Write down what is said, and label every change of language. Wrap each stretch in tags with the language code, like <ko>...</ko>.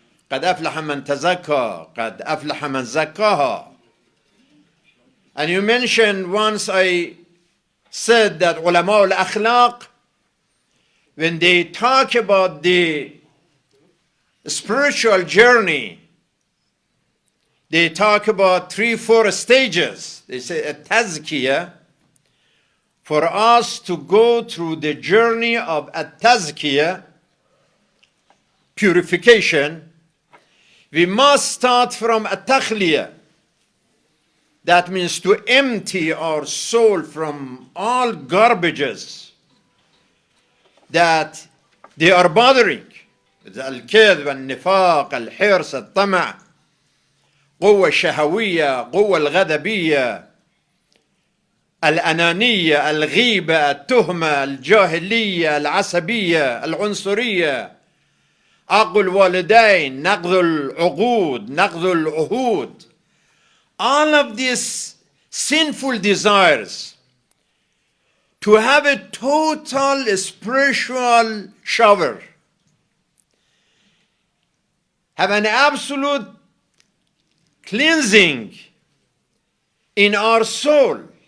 <ar>قد أفلح من تزكى قد أفلح من زكاها.</ar> <en>And you mentioned once, I said that ulama al-Akhlaq, when they talk about the spiritual journey, they talk about 3-4 stages. They say a tazkiyah, for us to go through the journey of a tazkiyah, purification, we must start from a takhliyah. That means to empty our soul from all garbages that they are bothering.</en> <ar>الكذب، النفاق، الحرص، الطمع، قوة الشهوية، قوة الغضبية، الأنانية، الغيبة، التهمة، الجاهلية، العصبية، العنصرية، عقد الوالدين، نقض العقود، نقض العهود.</ar> <en>All of these sinful desires to have a total spiritual shower, have an absolute cleansing in our soul.</en>